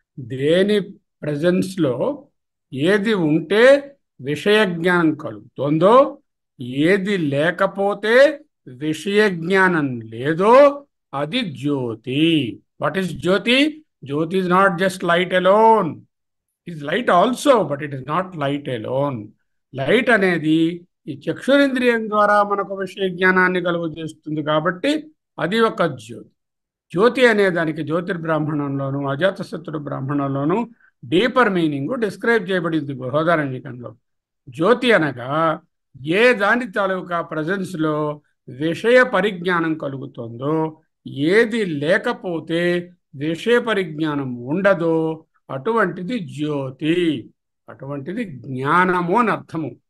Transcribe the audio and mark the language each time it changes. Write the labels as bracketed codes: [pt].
[te] దేని ప్రజెన్స్లో ఏది ఉంటే విషయ జ్ఞానం కలుగుతుందో, ఏది లేకపోతే విషయ జ్ఞానం లేదో అది జ్యోతి. [en] What is jyoti? Jyoti is not just light alone. It is light also, but it is not light alone. [te] Light అనేది ఈ చక్షురింద్రియం ద్వారా మనకు విషయ జ్ఞానాన్ని కలుగు చేస్తుంది కాబట్టి అది ఒక జ్యోతి. జ్యోతి అనే దానికి జ్యోతిర్బ్రాహ్మణంలోను అజాతశత్రు బ్రాహ్మణంలోను డీపర్ మీనింగ్ డిస్క్రైబ్ చేయబడింది బృహదారణ్యకంలో. జ్యోతి అనగా ఏ దాని తాలూకా ప్రజెన్స్లో విషయ పరిజ్ఞానం కలుగుతుందో, ఏది లేకపోతే విషయ పరిజ్ఞానం ఉండదో అటువంటిది జ్యోతి, అటువంటిది జ్ఞానము అని అర్థము.